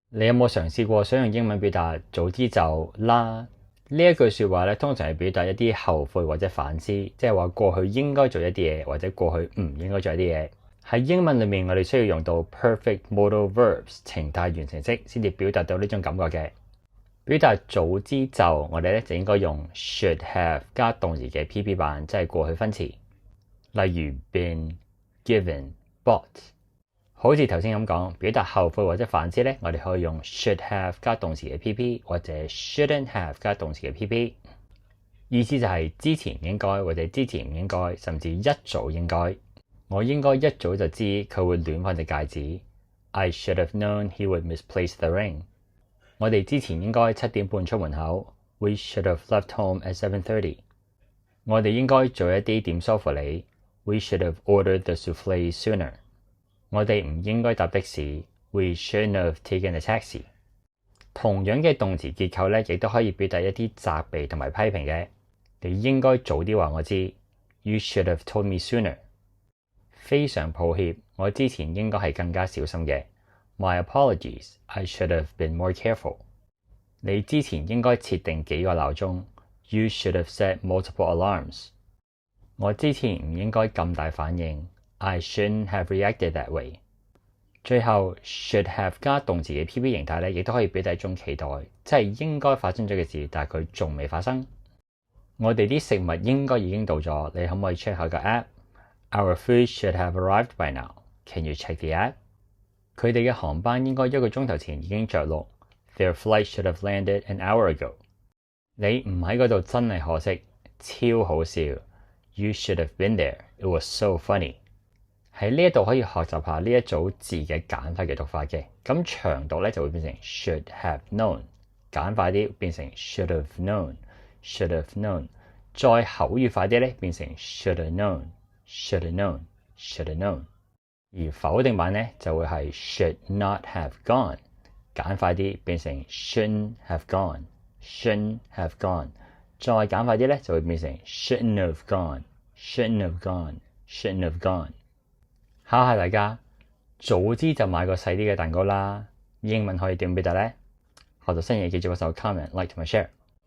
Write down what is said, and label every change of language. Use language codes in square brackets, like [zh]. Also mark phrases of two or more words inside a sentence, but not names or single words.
[yue] 你有冇嘗試過想用英文表達早知就啦？呢一句説話咧，通常係表達一啲後悔或者反思，即係話過去應該做一啲嘢，或者過去唔應該做一啲嘢。喺英文裏面，我哋需要用到 [en] perfect modal verbs [yue] 情態完成式先至表達到呢種感覺嘅。表達早知就，我哋咧就應該用 [en] should have [yue] 加動詞嘅 PP 版，即係過去分詞。例如 [en] been、given、bought。 [yue] 好似頭先咁講，表達後悔或者反思咧，我哋可以用 [en] should have [yue] 加動詞嘅 PP 或者 [en] shouldn't have [yue] 加動詞嘅 PP。意思就係之前應該或者之前唔應該，甚至一早應該。我應該一早就知佢會亂放隻戒指。 [en] I should have known he would misplace the ring。 [yue] 我哋之前應該7點半出門口。 [en] We should have left home at 7:30。 [yue] 我哋應該做一啲點梳乎你。 [en] We should have ordered the souffle sooner。 [yue] 我哋唔應該搭的士。 [en] We shouldn't have taken a taxi。 [yue] 同樣嘅動詞結構咧，亦都可以表達一啲責備同埋批評嘅。你應該早啲話我知。 [en] You should have told me sooner。 [yue] 非常抱歉，我之前應該係更加小心嘅。 [en] My apologies, I should have been more careful。 [yue] 你之前應該設定幾個鬧鐘。 [en] You should have set multiple alarms。 [yue] 我之前唔應該咁大反應。 [en] I shouldn't have reacted that way。 [yue] 最後 [en] should have [yue] 加動詞嘅 PP 形態咧，亦都可以表達一種期待，即係應該發生咗嘅事，但係佢仲未發生。我哋啲食物應該已經到咗，你可唔可以 check 下個 app？ [en] Our food should have arrived by now. Can you check the app？ [yue] 佢哋嘅航班應該1個鐘頭前已經着陸。 [en] Their flight should have landed an hour ago。 [yue] 你唔喺嗰度真係可惜，超好笑。 [en] You should have been there. It was so funny。 [yue] 喺呢一度可以學習下呢一組字嘅簡化嘅讀法嘅，咁長讀咧就會變成 [en] should have known， [yue] 簡化啲變成 [en] should have known，should have known， [yue] 再口語化啲咧變成 [en] should have known，should have known，should have known。 [yue] 而否定版咧就會係 [en] should not have gone， [yue] 簡化啲變成 [en] shouldn't have gone，shouldn't have gone， [yue] 再簡化啲咧就會變成 [en] shouldn't have gone，shouldn't have gone，shouldn't have gone。 [yue] 考下大家，早知就買個細啲嘅蛋糕啦。英文可以點表達呢？學到新嘢記住幫手 comment、like 同埋 share。